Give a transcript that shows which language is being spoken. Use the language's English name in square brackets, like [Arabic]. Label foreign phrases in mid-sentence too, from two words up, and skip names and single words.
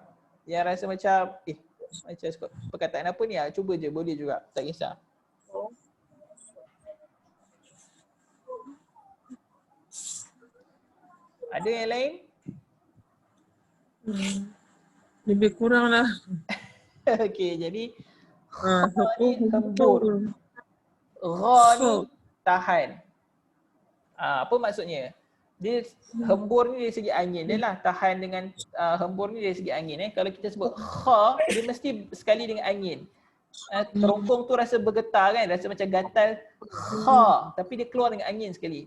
[Malay] Yang rasa macam macam perkataan apa ni cuba je boleh juga. Tak kisah. Ada yang lain? Lebih kurang lah. Okey, jadi kha ni hembur. Ra ni tahan. Apa maksudnya? Dia hembur ni dari segi angin dia lah. Tahan dengan hembur ni dari segi angin. Kalau kita sebut kha, dia mesti sekali dengan angin. Kerongkong tu rasa bergetar kan, rasa macam gatal. Kha, tapi dia keluar dengan angin sekali.